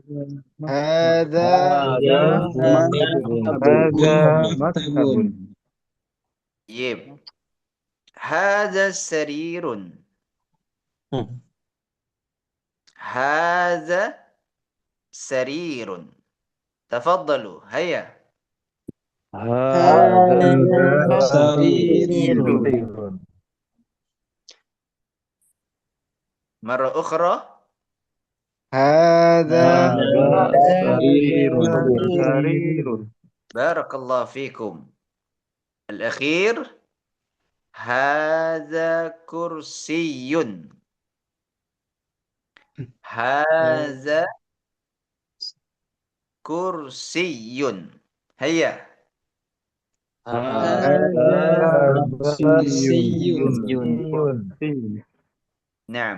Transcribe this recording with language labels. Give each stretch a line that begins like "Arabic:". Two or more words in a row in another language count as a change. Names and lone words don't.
Arabic: Yib. هذا سرير. هذا سرير. تفضلوا, هيا. مرة أخرى. بارك الله فيكم. الأخير. هذا كرسي. هذا كرسي. هيا. نعم.